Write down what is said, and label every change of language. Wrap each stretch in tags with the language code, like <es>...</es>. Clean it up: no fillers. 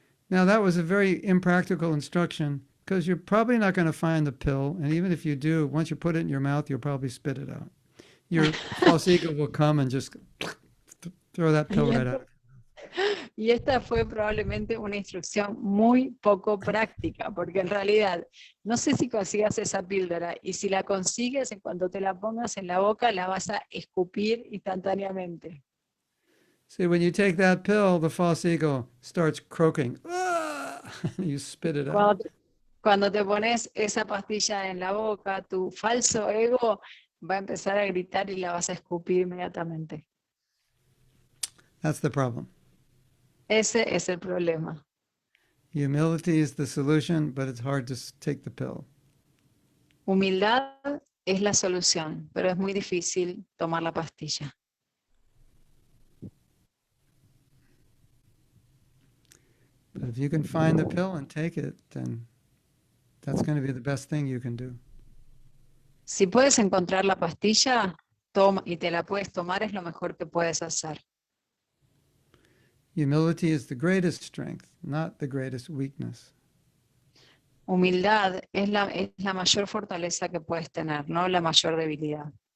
<en>Now that was a very impractical instruction because you're probably not going to find the pill, and even if you do, once you put it in your mouth, you'll probably spit it out. Your false ego will come and just throw that pill right out.</en> <es>Y esta fue probablemente una instrucción muy poco práctica, porque en realidad no sé si consigas esa píldora y si la consigues, en cuanto te la pongas en la boca, la vas a escupir instantáneamente.</es> <en>See, when you take that pill, the false ego starts croaking. You spit it out.</en> <es>Cuando te pones esa pastilla en la boca, tu falso ego va a empezar a gritar y la vas a escupir inmediatamente.</es> <en>That's the problem.</en> <es>Ese es el problema.</es> <en>Humility is the solution, but it's hard to take the pill.</en> <es>Humildad es la solución, pero es muy difícil tomar la pastilla.</es> <en>But if you can find the pill and take it, then that's going to be the best thing you can do.</en> <es>Si puedes encontrar la pastilla, toma y te la puedes tomar, es lo mejor que puedes hacer.</es> <en>Humility is the greatest strength, not the greatest weakness.</en> <es>Humildad es la mayor fortaleza que puedes tener, no la mayor debilidad.</es>